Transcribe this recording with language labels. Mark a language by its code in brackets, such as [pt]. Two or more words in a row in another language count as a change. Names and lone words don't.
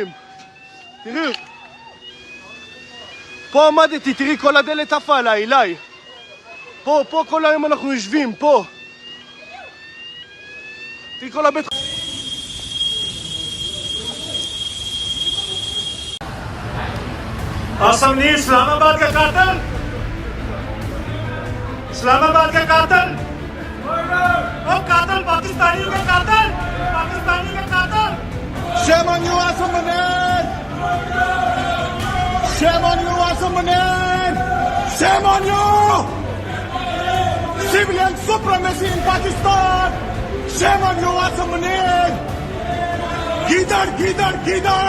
[he] תראו. פה עמדתי, תראי כל הדלת עפה עליי, אליי. פה כל היום אנחנו יושבים, פה. תראי כל הבית חולים. [ur] عاصم نے اسلام آباد کا قاتل اور قاتل پاکستانیوں کا قاتل [en] Shame on you, Asam Munir! Shame on you, Asam Munir! Shame on you! Civilian supremacy in Pakistan! Shame on you, Asam Munir! Gidar!